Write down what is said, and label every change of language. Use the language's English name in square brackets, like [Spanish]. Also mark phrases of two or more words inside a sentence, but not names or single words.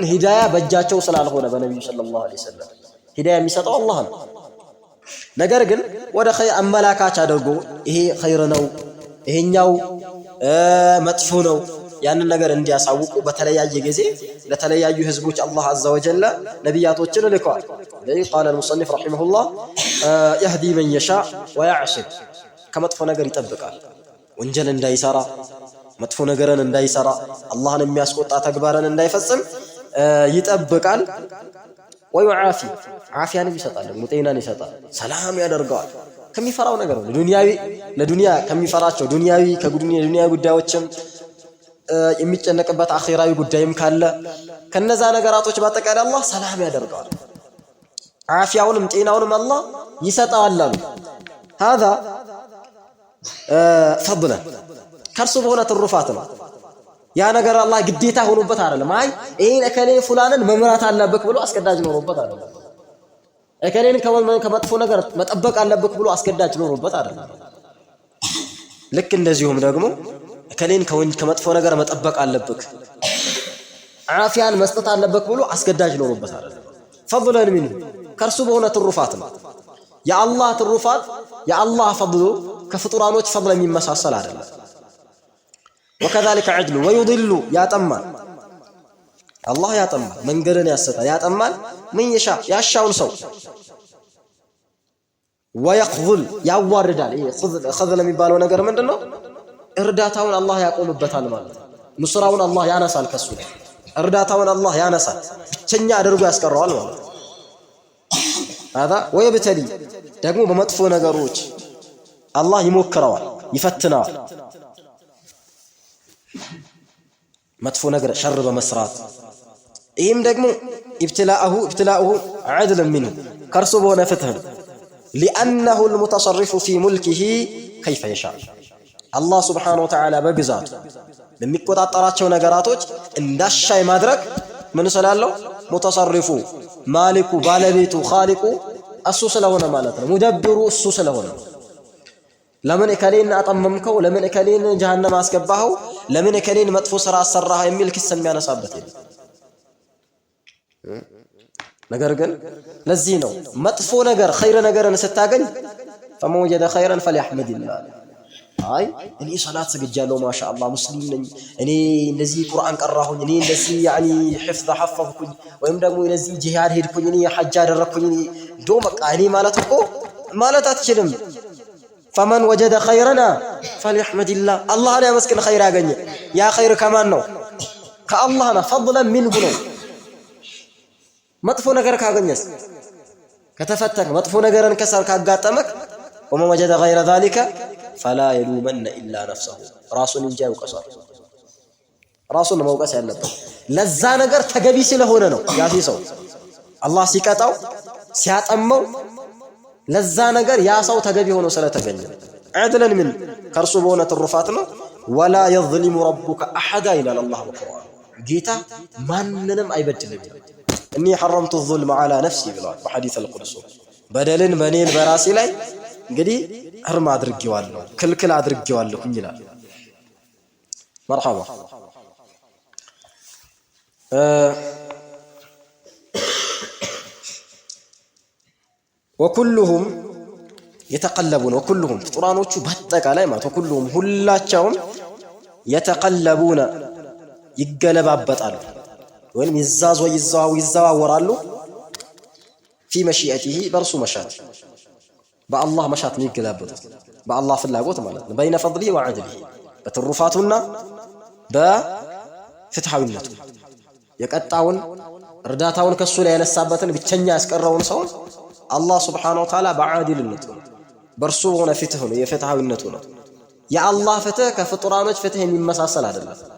[Amharic] ሂዳያ በእጃቸው ስላልሆነ በነብዩ [Arabic] صلى الله عليه وسلم [Amharic] ሂዳያ የሚሰጠው አላህ ነው። ነገር ግን ወደ ኸይር አመላካች አድርጎ ይሄ ኸይር ነው ይሄኛው መጥፎ ነው ያንን ነገር እንዲያሳውቁ በተለያየ ጊዜ ለተለያዩ ህዝቦች አላህ [Arabic] عز وجل [Amharic] ነቢያቶችን ልከዋል። [Arabic] قال المصنف رحمه الله يهدي من يشاء ويعصم [Amharic] ከመጥፎ ነገር ይጠብቃል። ወንጀል እንዳይሰራ መጥፎ ነገርን እንዳይሰራ አላህን የሚያስቆጣ ተግባርን እንዳይፈጽም ይጠብቃል። ወይዓፊ ዓፊያንም ይሰጣል፣ ጤናን ይሰጣል፣ ሰላም ያደርገዋል ከሚፈራው ነገር ነው። ለዱንያ ከሚፈራቸው ከዱንያ ጉዳዮችም የሚጨነቅበት አኺራዊ ጉዳይም ካለ ከነዛ ነገራቶች በአጠቃላይ አላህ ሰላም ያደርገዋል። ዓፊያውንም ጤናውንም አላህ ይሰጣል አሉ። هذا فضلا ከርሱ በሆነ ትሩፋት ነው። ያ ነገር አላህ ግዴታ ሆኖበት አይደለም። አይ ይሄን እከሌ ፉላንን መምራት አለበት ብሎ አስገዳጅ ኖሮበት አይደለም። እከሌን ከመጥፎ ነገር መጠበቅ አለበት ብሎ አስገዳጅ ኖሮበት አይደለም። ልክ እንደዚሁም ደግሞ እከሌን ከመጥፎ ነገር መጠበቅ አለበት ዓፊያን መስጠት አለበት ብሎ አስገዳጅ ኖሮበት አይደለም። [Arabic] فضلا منه [Amharic] ከርሱ በሆነ ትሩፋት ነው። የአላህ ትሩፋት የአላህ ፈضሉ ከፍጡራኖች ፈضል የሚመሳሰል አይደለም። [Arabic] وكذلك عدل ويضل [Amharic] ያጠማል አላህ ያጠማል፣ መንገድን ያሰጣል፣ ያጠማል ምን ያሻውን ሰው ويخذل ያዋርዳል። ይሄ خذل የሚባለው ነገር ምንድነው? እርዳታውን አላህ ያቆምበታል ማለት ነው። ንስራውን አላህ ያነሳል፣ ከሱ ላይ እርዳታውን አላህ ያነሳል፣ ብቸኛ አድርጎ ያስቀረዋል ማለት ነው። [Arabic] هذا ويبتلي [Amharic] ደግሞ በመጥፎ ነገሮች አላህ ይሞክረዋል፣ ይፈትነዋል። መጥፎ ነገር ሸር በመስራት ይህም ደግሞ [Arabic] ابتلاؤه عدل منه [Amharic] ከርሱ በሆነ ፍትህ ነው። لأنه [Arabic] المتصرف في ملكه كيف يشاء [Amharic] አላህ [Arabic] سبحانه وتعالى [Amharic] በግዛቱ በሚቆጣጠራቸው ነገራቶች እንዳሻይ ማድረግ ምን ስላለው [Arabic] متصرف مالك [Amharic] ባለቤቱ ኻሊቁ እሱ ስለሆነ ማለት ነው። ሙደብሩ እሱ ስለሆነ ለምን እከሌን አጠመምከው፣ ለምን እከሌን ጀሃነም አስገባኸው፣ ለምን እከሌን መጥፎ ስራ አሰራህ የሚል ክስ የሚያነሳበት የለም። ነገር ግን ለዚህ ነው መጥፎ ነገር ኸይር ነገርን ስታገኝ [Arabic] فمن وجد خيرا فليحمد الله [Amharic] አይ እኔ ሶላት ሰግጃለሁ ማሻአላህ ሙስሊም ነኝ፣ እኔ እንደዚህ ቁርአን ቀራሁኝ፣ እኔ እንደዚህ ያኒ حفظ حفظኩኝ፣ ወይም ደግሞ እንደዚህ ጂሃድ ሄድኩኝ፣ እኔ ሐጅ አደረኩኝ ዶ በቃ እኔ ማለት እኮ ማለት አትችልም። [Arabic] فمن وجد خيرنا فليحمد الله الله لا يمسكن خير [Amharic] ያገኘ ያ ኸይር ከማን ነው? ከአላህ ነው። [Arabic] فضلا منه [Amharic] ነው። መጥፎ ነገር ካገኘስ ከተፈተክ መጥፎ ነገርን ከሰር ካጋጠመክ [Arabic] ومن وجد غير ذلك فلا يلومن الا نفسه [Amharic] ራሱን እንጂ ያውቀሳል። ራሱን መውቀስ ያለበት ለዛ ነገር ተገቢ ስለሆነ ነው። ያፊ ሰው አላህ ሲቀጣው ሲያጠመው ለዛ ነገር ያ ሰው ተገቢ ሆኖ ስለተገኘ [Arabic] عدلا من [Amharic] ከርሱ በሆነ ትሩፋት ነው። [Arabic] ولا يظلم ربك احد الى الله [Amharic] በቁርአን ጌታ ማንንም አይበድልም። እኔ [Arabic] حرمت الظلم على نفسي [Amharic] ብሏል በሐዲስ القدس በደልን በኔን በራሴ ላይ እንግዲህ እርም አድርጌዋለሁ ክልክል አድርጌዋለሁ ይላል። مرحبا [Arabic] وكلهم يتقلبون وكلهم [Amharic] ፍጡራኖቹ በአጠቃላይ ማለት وكلهم ሁላቸውም يتقلبون ይገለባበጣሉ ወይም ይዘዋወራሉ [Arabic] في مشيئته [Amharic] በርሱ መሻት በአላህ መሻት ነው ይገለባበጣሉ በአላህ ፍላጎት ማለት ነው። [Arabic] بين فضله وعدله [Amharic] በትሩፋቱና በፍትሃዊነቱ የቀጣውን እርዳታውን ከሱ ላይ ያነሳበትን ብቸኛ ያስቀረውን ሰው አላህ [Arabic] سبحانه وتعالى [Amharic] በዓዲልነቱ በርሱ ሆነ ፍትህ ነው የፍትሃዊነቱ ነው። የአላህ ፍትህ ከፍጡራኖች ፍትህ የሚመሳሰል አይደለም።